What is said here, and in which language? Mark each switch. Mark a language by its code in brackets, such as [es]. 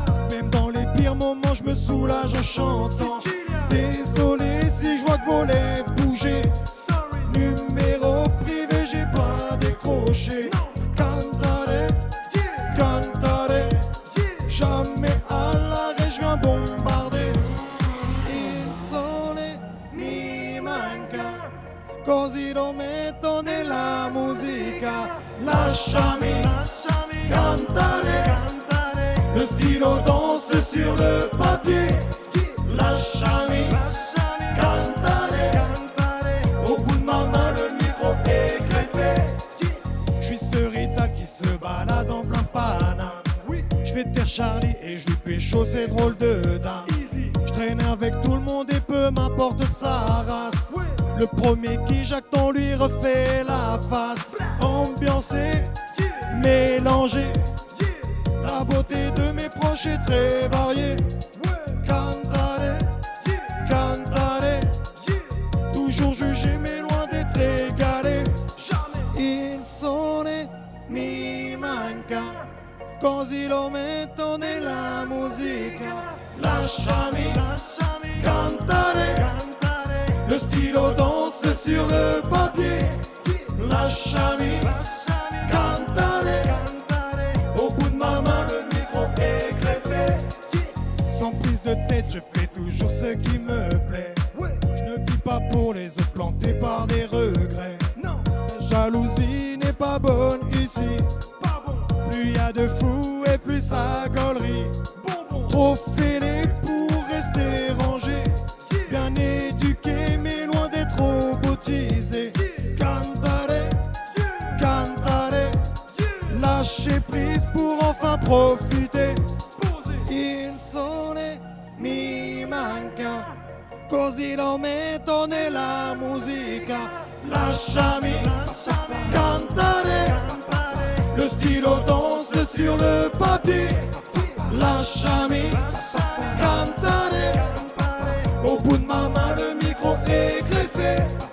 [fr] Même dans les pires moments, je me soulage en chantant. Désolé si je vois que vos lèvres bouger. Numéro privé, j'ai pas décroché. [it] Cantare, cantare. [fr] Jamais à l'arrêt, je viens bombarder. [it] Il sole mi manca, così lo metto nella musica. Lasciami cantare, [fr] le stylo danse sur le papier. [it] Lasciami cantare, [fr] au bout de ma main le micro est greffé. Je suis ce rital qui se balade en plein Paname. Je fais taire Charlie et je lui pécho ces drôles de dames. Je traîne avec tout le monde et peu m'importe sa race. Le premier qui jacte, on lui refait la face. Ambiancé, mélangé. La beauté de mes proches est très variée. [it] Cantare, cantare. [fr] Toujours jugé mais loin d'être égalé. [it] Il sole mi manca, così lo metto nella musica. Lasciami cantare, [fr] le stylo danse sur le papier. [it] Lasciami cantare, [fr] au bout de ma main le micro est greffé. Sans prise de tête, je fais toujours ce qui me plaît. Je ne vis pas pour les autres, plantés par des regrets. La jalousie n'est pas bonne ici. Plus y a de fous et plus ça gaulerie. Trop fêlé pour rester rangé. Bien éduqué mais loin d'être robotisé. [it] Cantare, cantare. [fr] Lâcher prise pour enfin profiter. [it] Il sole mi manca, così lo metto nella musica. Lasciami cantare, [fr] le stylo danse sur le papier. [it] Lasciami cantare, [fr] au bout de ma main le micro est greffé.